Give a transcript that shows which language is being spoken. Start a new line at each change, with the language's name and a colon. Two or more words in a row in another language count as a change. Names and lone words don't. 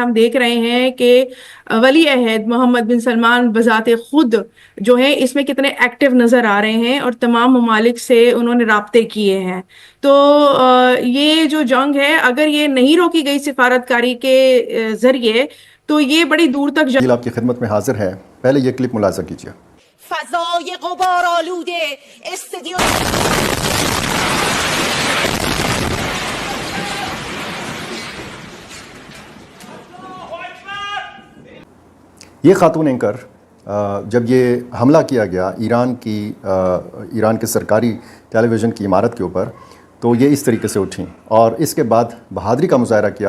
Urdu: ہم دیکھ رہے ہیں کہ ولی عہد محمد بن سلمان بذات خود جو ہے اس میں کتنے ایکٹو نظر آ رہے ہیں اور تمام ممالک سے انہوں نے رابطے کیے ہیں. تو یہ جو جنگ ہے اگر یہ نہیں روکی گئی سفارتکاری کے ذریعے تو یہ بڑی دور تک دل آپکی خدمت میں حاضر ہے۔ پہلے یہ کلپ ملاحظہ کیجیے.
Persian: فضای غبار آلوده استدیو
Urdu: یہ خاتون اینکر جب یہ حملہ کیا گیا ایران کے سرکاری ٹیلیویژن کی عمارت کے اوپر، تو یہ اس طریقے سے اٹھی اور اس کے بعد بہادری کا مظاہرہ کیا.